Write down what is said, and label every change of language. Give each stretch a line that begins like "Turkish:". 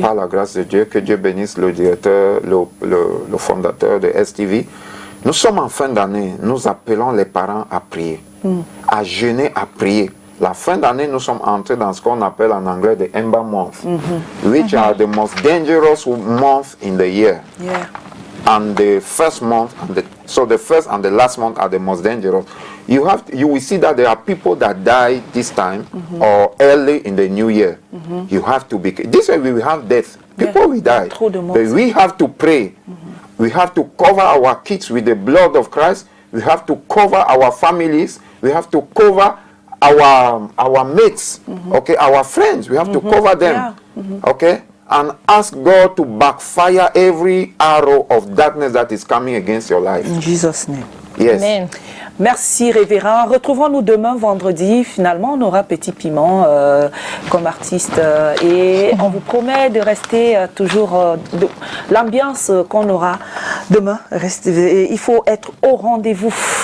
French: Par la grâce de Dieu, que Dieu bénisse le directeur, le fondateur de STV. Nous sommes en fin d'année. Nous appelons les parents à prier, à jeûner, à prier. La fin d'année, nous sommes entrés dans ce qu'on appelle en anglais
English: the Ember Month, which are the most dangerous months in the year. Yeah. And the first month, so the first and the last month are the most dangerous. You will see that there are people that die this time or early in the new year. You have to be. This way we will have death. People will die. But we have to pray. We have to cover our kids with the blood of Christ. We have to cover our families. We have to cover our mates. Okay, our friends. We have to cover them. Okay. And ask God to backfire every arrow of darkness that is coming against your life. In Jesus' name. Yes. Amen.
French: Merci, révérend. Retrouvons-nous demain, vendredi. Finalement, on aura Petit Piment comme artiste. Et on vous promet de rester toujours... l'ambiance qu'on aura demain, il faut être au rendez-vous.